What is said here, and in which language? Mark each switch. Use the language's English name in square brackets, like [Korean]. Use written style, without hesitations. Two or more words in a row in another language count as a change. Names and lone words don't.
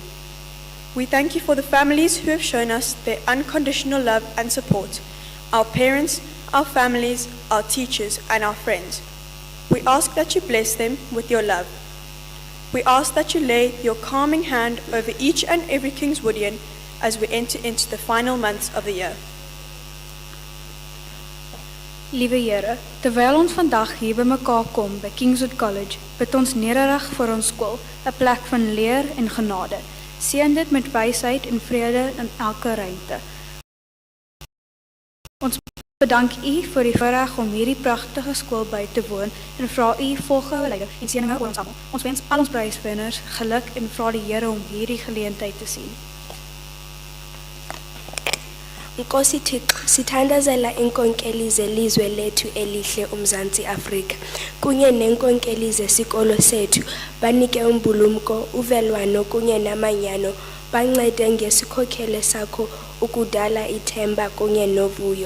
[English] We thank you for the families who have shown us their unconditional love and support, our parents, our families, our teachers, and our friends. We ask that you bless them with your love. We ask that you lay your calming hand over each and every Kingswoodian as we enter into the final months of the year. [Afrikaans] Liewe Here, terwyl ons vandag hier bymekaar kom by Kingswood College, bid ons nederig vir ons skool, 'n plek van leer en genade. Seën dit met wysheid en vrede in elke ruimte. Ons bedank U vir die voorreg om hierdie pragtige skool by te woon en vra U volgende leiding en seëninge oor ons almal. Ons wens al ons pryswenners geluk en vra die Here om hierdie geleentheid te sien. [Xhosa] Nkosi Thixo, sithandazela inkonkeli zelizwe lethu elihle uMzantsi Afrika kunye nenkonkeli zesikolo sethu banike umbulumko, uvelwano kunye namanyano, bancede ngesikhokelo sakho ukudala ithemba kunye novuyo.